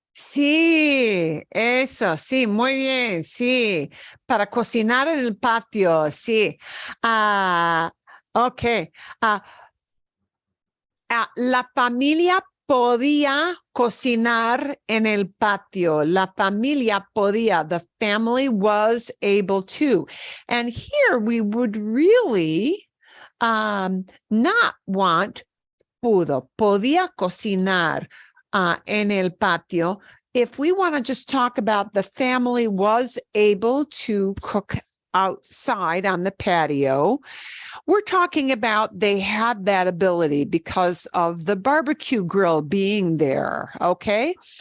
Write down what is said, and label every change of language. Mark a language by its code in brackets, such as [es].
[es] Sí, eso, sí, muy bien, sí, para cocinar en el patio, sí. Ok. La familia podía cocinar en el patio. La familia podía. [en] The family was able to. And here we would really not want pudo. [es] Podía cocinar en el patio. [en] If we want to just talk about the family was able to cook outside on the patio, we're talking about they had that ability because of the barbecue grill being there, okay?